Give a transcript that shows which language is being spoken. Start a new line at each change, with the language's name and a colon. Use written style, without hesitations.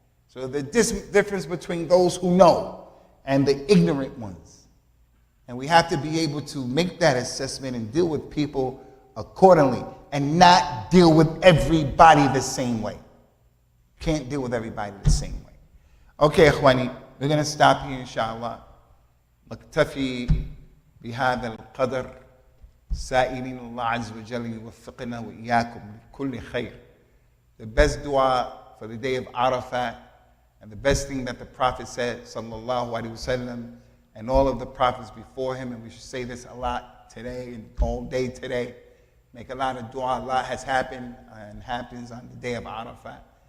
English: So the difference between those who know and the ignorant ones. And we have to be able to make that assessment and deal with people accordingly and not deal with everybody the same way. Can't deal with everybody the same way. Okay, Ikhwani, we're going to stop here, inshallah.
Arabic: نكتفي بهذا القدر سائلين الله عز وجل يوفقنا وإياكم لكل خير.
English: The best dua for the day of Arafat, and the best thing that the Prophet said, sallallahu alaihi wasallam, and all of the prophets before him, and we should say this a lot today and all day today, make a lot of dua. A lot has happened and happens on the day of Arafat.